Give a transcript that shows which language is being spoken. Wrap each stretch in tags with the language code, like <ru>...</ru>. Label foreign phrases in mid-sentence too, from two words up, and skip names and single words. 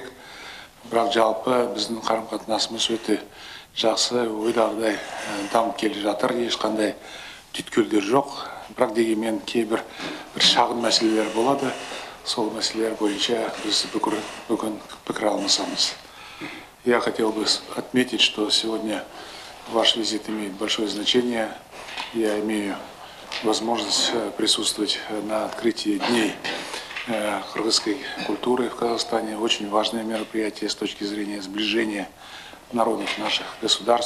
<kk>Бірақ жалпы біздің қарым-қатынасымыз өте жақсы, ойдағыдай дамып келе жатыр. Ешқандай түйткілдер жоқ. Бірақ дегенмен кейбір шағын мәселелер болады. Сол мәселелер бойынша біз бүгін пікір алмасамыз.</kk> <ru>Я хотел бы отметить, что сегодня ваш визит имеет большое значение. Я имею возможность присутствовать на открытии дней кыргызской культуры в Казахстане. Очень важное мероприятие с точки зрения сближения народов наших государств.</ru>